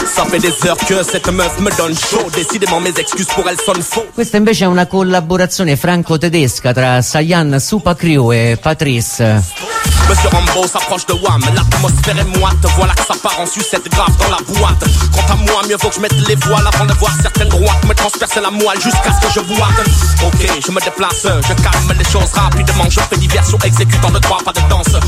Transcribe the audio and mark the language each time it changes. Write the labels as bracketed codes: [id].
[fr] fait des heures que cette meuf me donne chaud. Décidément mes excuses pour elle sonnent faux. [it] Questa invece è una collaborazione franco-tedesca tra Sayan Supacrio e Patrice. [fr] Monsieur Rambo s'approche de WAM, l'atmosphère est moite. Voilà que ça part en sucette grave dans la boîte. Quant à moi, mieux vaut que je mette les voiles avant de voir certaines droites me transpercer la moelle jusqu'à ce que je boite. Ok, je me déplace, je calme les choses rapidement. Je fais diversion, exécutant le droit, pas de danse.